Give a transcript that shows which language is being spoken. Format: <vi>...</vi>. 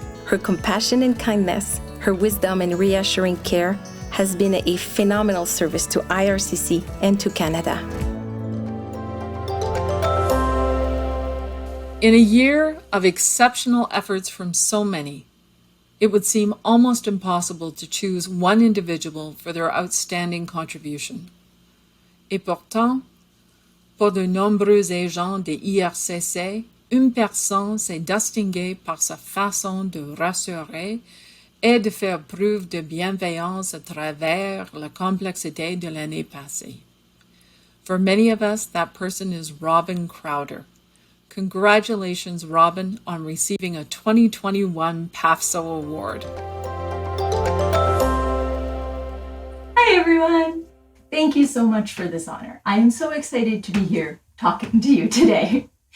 <en>Her compassion and kindness, her wisdom and reassuring care has been a phenomenal service to IRCC and to Canada. In a year of exceptional efforts from so many, it would seem almost impossible to choose one individual for their outstanding contribution.</en> <fr>Et pourtant, pour de nombreux agents de IRCC, une personne s'est distinguée par sa façon de rassurer et de faire preuve de bienveillance à travers la complexité de l'année passée.</fr> <en>For many of us, that person is Robin Crowder. Congratulations, Robin, on receiving a 2021 PAFSO Award. Hi, everyone. Thank you so much for this honor. I am so excited to be here talking to you today.</en>